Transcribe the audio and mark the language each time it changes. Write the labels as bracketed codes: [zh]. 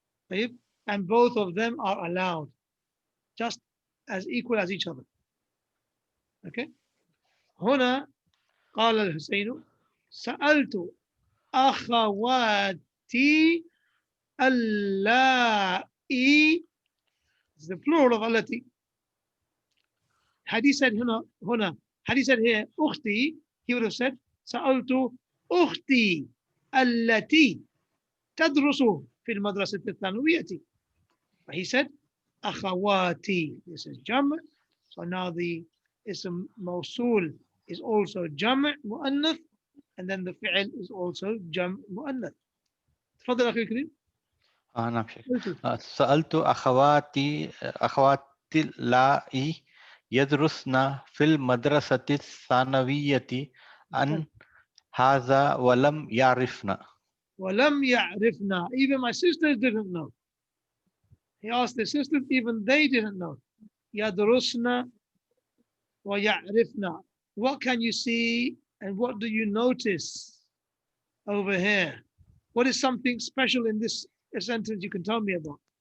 [ar] طيب, [en] and both of them are allowed just as equal as each other. Okay. [ar] هنا قال الحسين سألت أخواتي اللائي. [en] It's the plural of التي. Had he said هنا, had he said here أختي, he would have said [ar] سألت أختي التي تدرس في المدرسة الثانوية. [en] But he said أخواتي. This is جمع. So now the اسم موصول is also جمع مؤنث, and then the فعل is also جمع مؤنث. [ar] تفضل أخي الكريم. نعم شيخ. سألت أخواتي اللائي يدرسن في المدرسة الثانوية عن هذا ولم يعرفن. ولم يعرفنا. [en] Even my sisters didn't know. He asked the sisters, even they didn't know. [ar] يدرسن ويعرفن. [en] What can you see and what do you notice over here? What is something special in this sentence you can tell me about?